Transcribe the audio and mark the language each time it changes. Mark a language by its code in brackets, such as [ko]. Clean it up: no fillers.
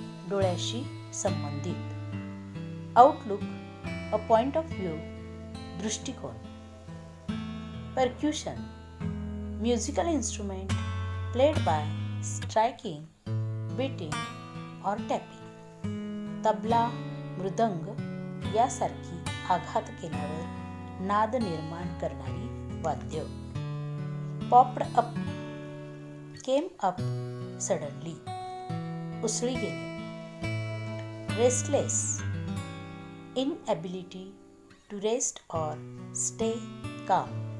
[mr] डोळ्याशी संबंधित. [en] Outlook, a point of view. [mr] दृष्टिकोन. [en] Percussion, musical instrument played by striking, beating or tapping. [mr] Tabla, मृदंग यासारखी आघात केल्यावर नाद निर्माण करणारी वाद्य. [en] Popped up, came up suddenly. [mr] उसळी गेणे. [en] Restless, inability to rest or stay calm.